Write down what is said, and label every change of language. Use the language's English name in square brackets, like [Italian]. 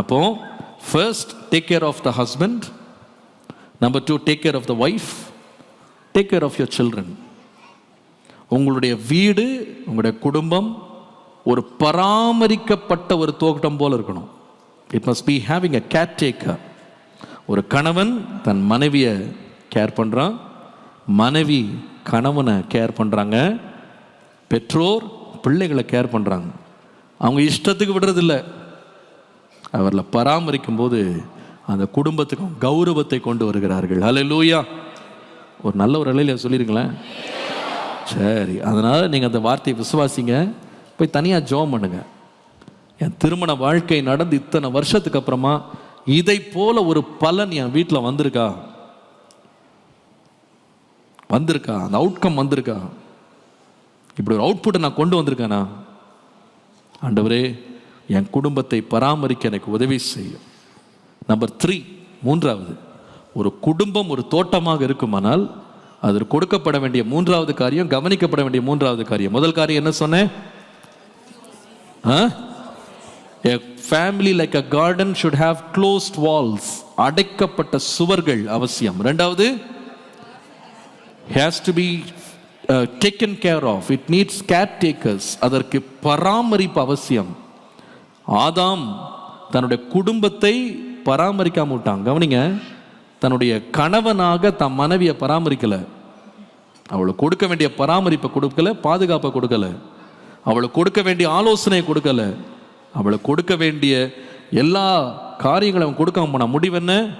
[English] அப்போ first take care of the husband, number 2 take care of the wife, take care of your children. [Tamil] உங்களுடைய வீடு, உங்களுடைய குடும்பம் ஒரு பராமரிக்கப்பட்ட ஒரு தோட்டம் போல இருக்கணும். [English] It must be having a caretaker. [Tamil] ஒரு கணவன் தன் மனைவியை கேர் பண்ணுறான், மனைவி கணவனை கேர் பண்ணுறாங்க, பெற்றோர் பிள்ளைகளை கேர் பண்ணுறாங்க. அவங்க இஷ்டத்துக்கு விடுறதில்லை. அவர்களை பராமரிக்கும் போது அந்த குடும்பத்துக்கும் கௌரவத்தை கொண்டு வருகிறார்கள். ஹல்லேலூயா. ஒரு நல்ல ஒரு அலையில சொல்லிருங்களேன். சரி, அதனால் நீங்கள் அந்த வார்த்தையை விசுவாசிங்க. போய் தனியாக ஜெபம் பண்ணுங்க. என் திருமண வாழ்க்கை நடந்து இத்தனை வருஷத்துக்கு அப்புறமா இதை போல ஒரு பலன் என் வீட்டில் வந்திருக்கா, அந்த அவுட்கம் வந்திருக்கா, இப்படி ஒரு அவுட்புட்டை நான் கொண்டு வந்திருக்கேனா? ஆண்டவரே, என் குடும்பத்தை பராமரிக்க எனக்கு உதவி செய்யும். நம்பர் 3, மூன்றாவது, ஒரு குடும்பம் ஒரு தோட்டமாக இருக்குமானால் அதற்கு கொடுக்கப்பட வேண்டிய மூன்றாவது காரியம், கவனிக்கப்பட வேண்டிய மூன்றாவது காரியம். முதல் காரியம் என்ன சொன்னேன்? [English] A family like a garden should have closed walls. [Tamil] அடைக்கப்பட்ட சுவர்கள் அவசியம். இரண்டாவது, [English] has to be taken care of. It needs caretakers. [Tamil] அதற்கு பராமரிப்பு அவசியம். ஆதாம் தன்னுடைய குடும்பத்தை பராமரிக்காம விட்டான். கவனிங்க, தன்னுடைய கணவனாக தன் மனைவியை பராமரிக்கல, அவளுக்கு கொடுக்க வேண்டிய பராமரிப்பை கொடுக்கல, பாதுகாப்பை கொடுக்கல, அவளுக்கு கொடுக்க வேண்டிய ஆலோசனை கொடுக்கல, அவளுக்கு கொடுக்க வேண்டிய எல்லா காரியங்களும் அவன் கொடுக்காம போனா. முடிவு என்ன?